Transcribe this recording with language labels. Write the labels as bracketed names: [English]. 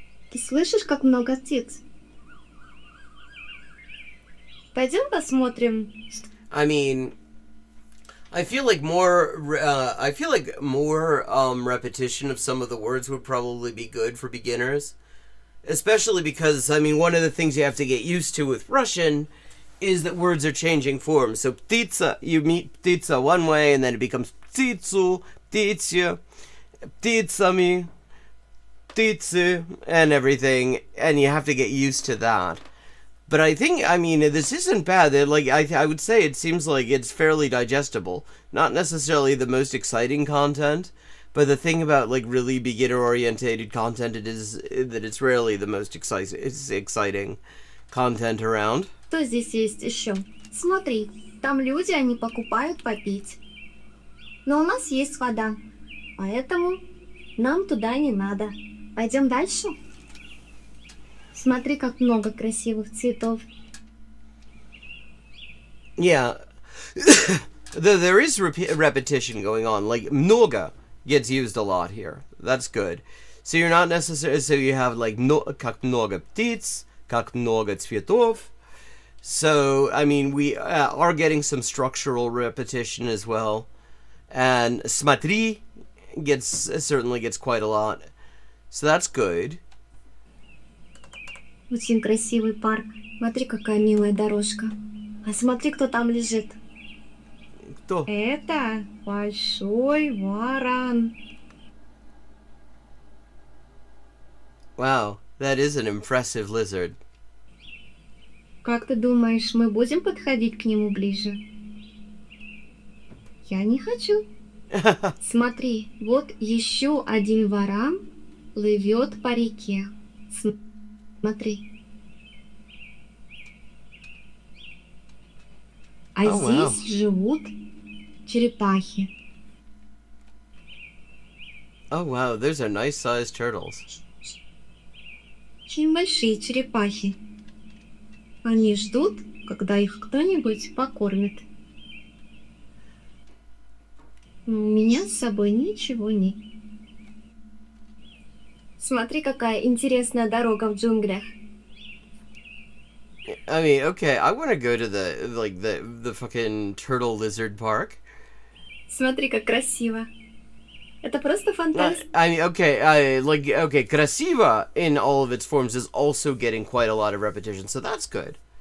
[Russian] Ты слышишь, как много птиц? Пойдем посмотрим. [English] I mean, I feel like more repetition of some of the words would probably be good for beginners. Especially because, I mean, one of the things you have to get used to with Russian is that words are changing forms. So птица, you meet птица one way, and then it becomes птицу, птиця, птицами, птицы, and everything, and you have to get used to that. But I think, I mean, this isn't bad. I would say it seems like it's fairly digestible. Not necessarily the most exciting content, but the thing about, like, really beginner-orientated content is that it's rarely the most exciting content around. [Russian] Что здесь есть еще? Смотри, там люди, они покупают попить. Но у нас есть вода, поэтому нам туда не надо. Пойдем дальше? Смотри, как много красивых цветов. Yeah, [English] There is repetition going on. Like много gets used a lot here. That's good. So you're not necessarily. So you have like [Russian] как много птиц, как много цветов. [English] So I mean, we are getting some structural repetition as well. And смотри certainly gets quite a lot. So that's good. [Russian] Очень красивый парк. Смотри, какая милая дорожка. А смотри, кто там лежит. Кто? Это большой варан. [English] Wow, that is an impressive lizard. [Russian] Как ты думаешь, мы будем подходить к нему ближе? Я не хочу. Смотри, вот еще один варан плывет по реке. Смотри. А Oh, здесь живут черепахи. [English] Oh wow, those are nice sized turtles. [Russian] Очень большие черепахи. Они ждут, когда их кто-нибудь покормит. У меня с собой ничего нет. Смотри, какая интересная дорога в джунглях. [English] I mean, okay, I want to go to the fucking turtle lizard park. [Russian] Смотри, как красиво. Это просто фантастика. [English] I mean, okay, okay, красиво in all of its forms is also getting quite a lot of repetition, so that's good.